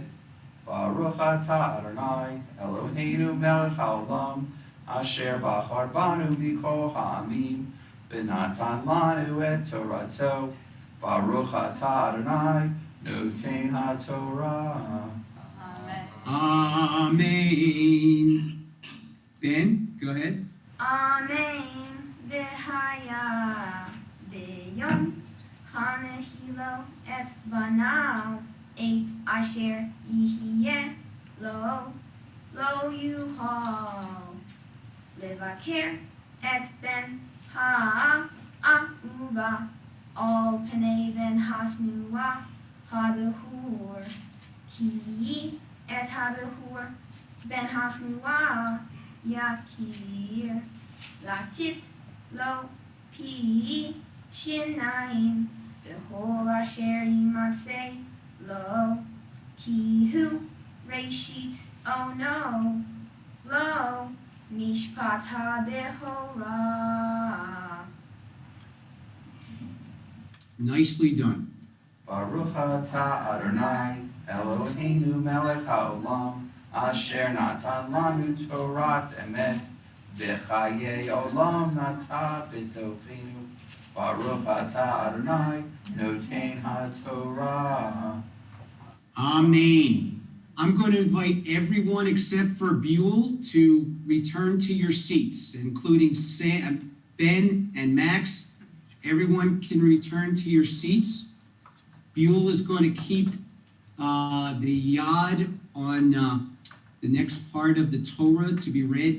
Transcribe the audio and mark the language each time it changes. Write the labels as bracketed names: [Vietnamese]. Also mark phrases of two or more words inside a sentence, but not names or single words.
[Hebrew] ברוך אתה אדוני אלוהינו מלך העולם, אשר בחר בנו מכל העמים, ונתן לנו את תורתו. ברוך אתה אדוני נותן התורה. [English] Amen. Ben, go ahead. Amen. [Hebrew] והיה ביום הנחילו את בניו את אשר יהיה לו יוכל לבכר את בן האהובה על פני בן השנואה הבכור כי את הבכור בן השנואה יכיר לתת לו פי שניים בכל אשר ימצא לו כי הוא ראשית אונו לו משפט הבכורה. [English] Nicely done. [Hebrew] ברוך אתה אדוני אלוהינו מלך העולם, אשר נתן לנו תורת אמת, וחיי עולם נטע בתוכנו. ברוך אתה אדוני נותן התורה. [English] Amen. I'm going to invite everyone except for Buell to return to your seats, including Sam, Ben, and Max. Everyone can return to your seats. Buell is going to keep the yad on the next part of the Torah to be read.